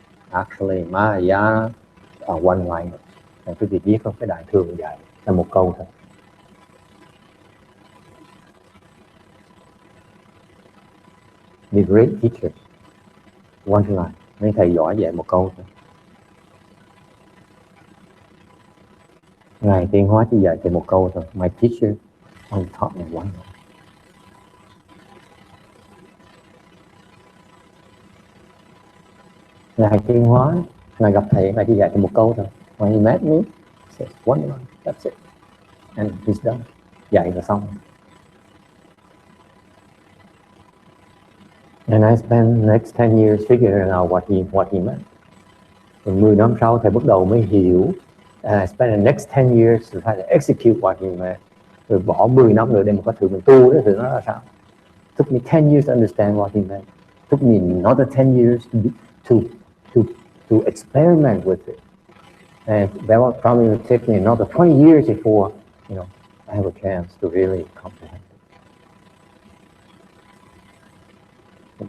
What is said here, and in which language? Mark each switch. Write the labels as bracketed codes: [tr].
[en] Actually, Mahayana are one line. [vi] Quý vị biết không, cái đại thừa dạy là một câu thôi. [en] The great teacher, one line. [vi] Mấy thầy giỏi dạy một câu thôi. Ngài Tiên Hóa chỉ dạy chỉ một câu thôi. [en] My teacher only taught me one line. [vi] Ngài Tiên Hóa, Ngài gặp thầy, Ngài chỉ dạy chỉ một câu thôi. [en] When he met me, he said one line, that's it. And he's done. [vi] Dạy là xong. [en] And I spent the next 10 years figuring out what he meant. [vi] Rồi 10 năm sau thầy bắt đầu mới hiểu. [en] And I spent the next 10 years to try to execute what he meant. [vi] Rồi bỏ 10 năm nữa để mà có thử mình tu đó, thì nó là sao? [en] Took me 10 years to understand what he meant. Took me another 10 years to experiment with it. And that will probably take me another 20 years before, I have a chance to really comprehend it.